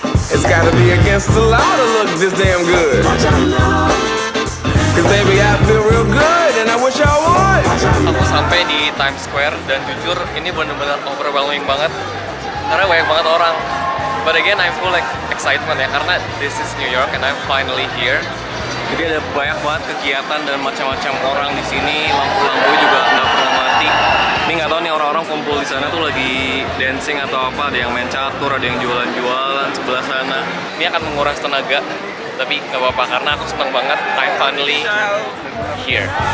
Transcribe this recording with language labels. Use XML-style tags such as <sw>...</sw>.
<en>It's gotta be against the law to look this damn good. Cause baby I feel real good and I wish I would.</en> <id>Aku sampai di Times Square dan jujur ini benar-benar overwhelming banget karena banyak banget orang.</id> <en>But again I feel like excitement</en> <id>ya karena</id> <en>this is New York and I'm finally here.</en> <id>Jadi ada banyak banget kegiatan dan macam-macam orang di sini. Lampu-lampu juga nggak pernah mati. Ini nggak tahu nih orang-orang kumpul di sana tuh lagi dancing atau apa. Ada yang main catur, ada yang jualan-jualan sebelah sana. Ini akan menguras tenaga, tapi nggak apa-apa karena aku seneng banget.</id> <en>I'm finally here.</en>